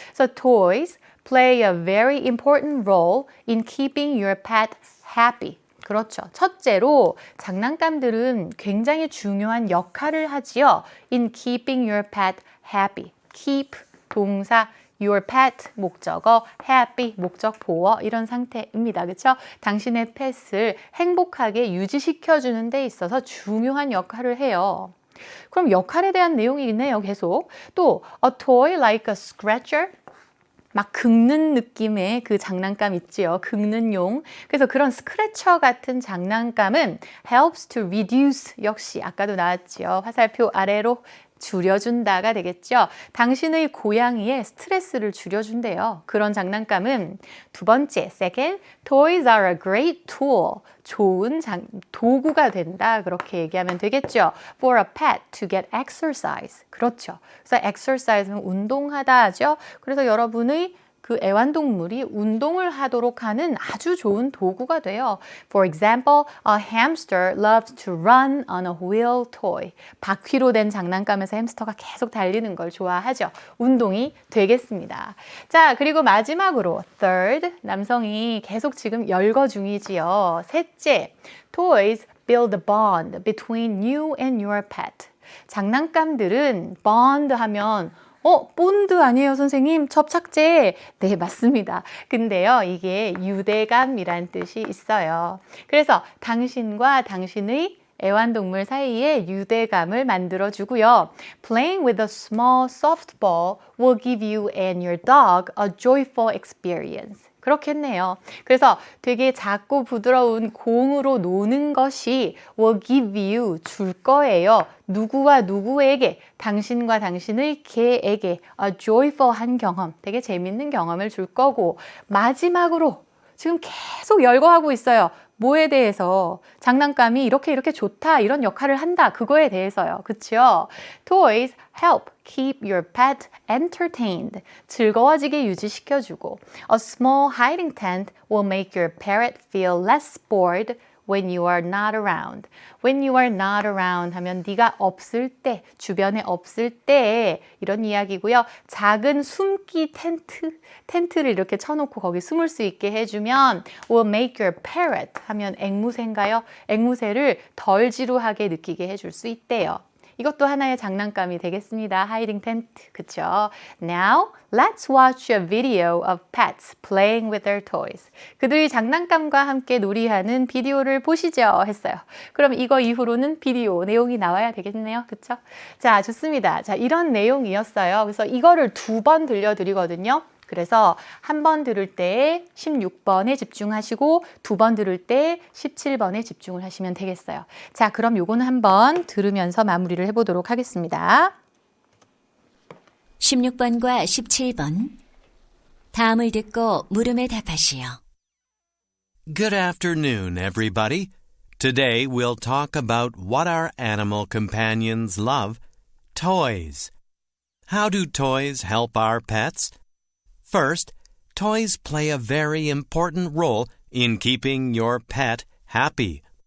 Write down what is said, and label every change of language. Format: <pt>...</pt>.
<en>So toys play a very important role in keeping your pet happy.</en> <ko>그렇죠. 첫째로 장난감들은 굉장히 중요한 역할을 하지요.</ko> <en>In keeping your pet happy.</en> <ko>keep 동사 your pet 목적어, happy 목적 보어 이런 상태입니다. 그렇죠? 당신의 펫을 행복하게 유지시켜 주는 데 있어서 중요한 역할을 해요. 그럼 역할에 대한 내용이 있네요. 계속. 또</ko> <en>a toy like a scratcher</en> <ko>막 긁는 느낌의 그 장난감 있지요. 긁는 용. 그래서 그런 스크래처 같은 장난감은</ko> <en>helps to reduce</en> <ko>역시 아까도 나왔지요. 화살표 아래로 줄여준다가 되겠죠. 당신의 고양이의 스트레스를 줄여준대요. 그런 장난감은 두 번째,</ko> <en>second, toys are a great tool.</en> <ko>좋은 도구가 된다. 그렇게 얘기하면 되겠죠.</ko> <en>For a pet to get exercise.</en> <ko>그렇죠. 그래서 exercise는 운동하다 하죠. 그래서 여러분의 그 애완동물이 운동을 하도록 하는 아주 좋은 도구가 돼요.</ko> <en>For example, a hamster loves to run on a wheel toy.</en> <ko>바퀴로 된 장난감에서 햄스터가 계속 달리는 걸 좋아하죠. 운동이 되겠습니다. 자, 그리고 마지막으로 third, 남성이 계속 지금 열거 중이지요.</ko> <en>셋째, toys build a bond between you and your pet.</en> <ko>장난감들은 bond 하면 본드 아니에요, 선생님? 접착제. 네, 맞습니다. 근데요, 이게 유대감이란 뜻이 있어요. 그래서 당신과 당신의 애완동물 사이에 유대감을 만들어주고요.</ko> <en>Playing with a small soft ball will give you and your dog a joyful experience.</en> <ko>그렇겠네요. 그래서 되게 작고 부드러운 공으로 노는 것이</ko> <en>will give you</en> <ko>줄 거예요. 누구와 누구에게, 당신과 당신의 개에게 a joyful한 경험, 되게 재밌는 경험을 줄 거고 마지막으로 지금 계속 열거하고 있어요. 뭐에 대해서? 장난감이 이렇게 좋다, 이런 역할을 한다, 그거에 대해서요. 그쵸?</ko> <en>Toys help keep your pet entertained.</en> <ko>즐거워지게 유지시켜주고</ko> <en>A small hiding tent will make your parrot feel less bored when you are not around. When you are not around</en> <ko>하면 네가 없을 때, 주변에 없을 때 이런 이야기고요. 작은 숨기 텐트를 이렇게 쳐놓고 거기 숨을 수 있게 해주면</ko> <en>will make your parrot</en> <ko>하면 앵무새인가요? 앵무새를 덜 지루하게 느끼게 해줄 수 있대요. 이것도 하나의 장난감이 되겠습니다. 하이딩 텐트, 그쵸?</ko> <en>Now, let's watch a video of pets playing with their toys.</en> <ko>그들이 장난감과 함께 놀이하는 비디오를 보시죠. 했어요. 그럼 이거 이후로는 비디오 내용이 나와야 되겠네요. 그쵸? 자, 좋습니다. 자, 이런 내용이었어요. 그래서 이거를 2번 들려드리거든요. 그래서 한 번 들을 때 16번에 집중하시고 2번 들을 때 17번에 집중을 하시면 되겠어요. 자, 그럼 요거는 한번 들으면서 마무리를 해보도록 하겠습니다. 16번과 17번. 다음을 듣고 물음에 답하시오.</ko> <en>Good afternoon, everybody. Today we'll talk about what our animal companions love, toys. How do toys help our pets? First, toys play a very important role in keeping your pet happy.</en>